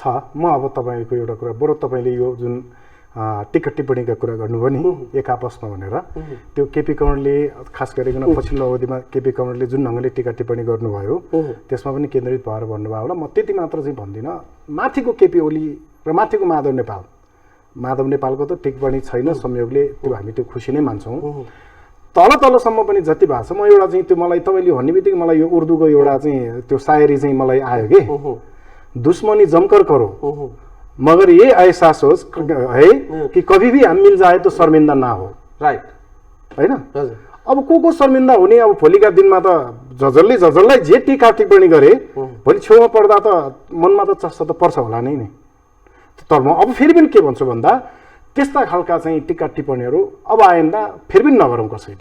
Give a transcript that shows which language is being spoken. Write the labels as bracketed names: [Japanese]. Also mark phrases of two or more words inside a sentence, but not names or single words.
[Nepali] म अब तपाईँको एउटा कुरा, बरु तपाईँले यो जुन टिक्का टिप्पणीका कुरा गर्नुभयो नि एक आपसमा भनेर, त्यो केपी कमरेडले खास गरिकन पछिल्लो अवधिमा केपी कमरेडले जुन ढङ्गले टिक्का टिप्पणी गर्नुभयो त्यसमा पनि केन्द्रित भएर भन्नुभयो होला। म त्यति मात्र चाहिँ भन्दिनँ। माथिको केपी ओली र माथिको माधव नेपालको त टिप्पणी छैन संयोगले, त्यो हामी त्यो खुसी नै मान्छौँ। तलसम्म पनि जति भएको छ, म एउटा चाहिँ त्यो मलाई तपाईँले भन्ने बित्तिकै मलाई यो उर्दूको एउटा चाहिँ त्यो सायरी चाहिँ मलाई आयो कि, [Urdu] دشمنی جم کر کرو مگر یہ احساس ہو ہے کہ کبھی بھی ہم مل جائے تو شرمندہ نہ ہو. [Nepali] राइट, हैन? अब को शर्मिंदा हुने? अब भोलिका दिनमा त जजल्लाई जे टिका टिप्पणी गरे भोलि छेउमा पर्दा त मनमा त चस्ता त पर्छ होला नै। तर म अब फेरि पनि के भन्छु भन्दा त्यस्ता खालका चाहिँ टिका टिप्पणीहरू अब आइन्दा फेरि पनि नगरौँ कसैले।